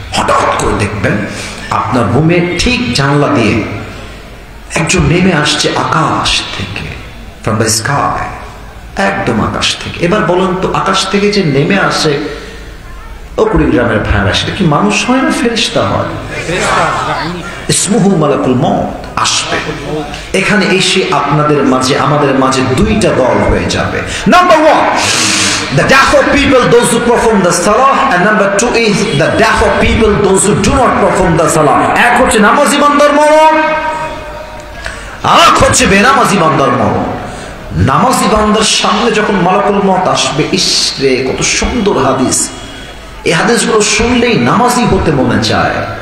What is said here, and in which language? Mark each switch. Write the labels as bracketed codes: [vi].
[bn] হঠাৎ করে দেখবেন আপনার রুমের ঠিক জানলা দিয়ে একজন নেমে আসছে আকাশ থেকে, [en] from the sky, [bn] একদম আকাশ থেকে। এবার বলুন তো আকাশ থেকে যে নেমে আসে ও কুড়িগ্রামের ভাইরা, সেটা কি মানুষ হয় না ফেরেশতা হয়? [ar] ইসমুহু মালাকুল মউত [bn] আসবে। এখানে এসে আপনাদের মাঝে আমাদের মাঝে দুইটা দল হয়ে যাবে। [en] Number 1 the death of people those who perform the salah, and number 2 is the death of people those who do not perform the salah। [bn] এক হচ্ছে নামাজি বান্দার মরণ, আর হচ্ছে বেনামাজি বান্দার মরণ। নামাজি বান্দার সামনে যখন মালাকুল মউত আসবে, ইস রে কত সুন্দর হাদিস, এই হাদিসগুলো শুনলেই নামাজি হতে মনে চায়।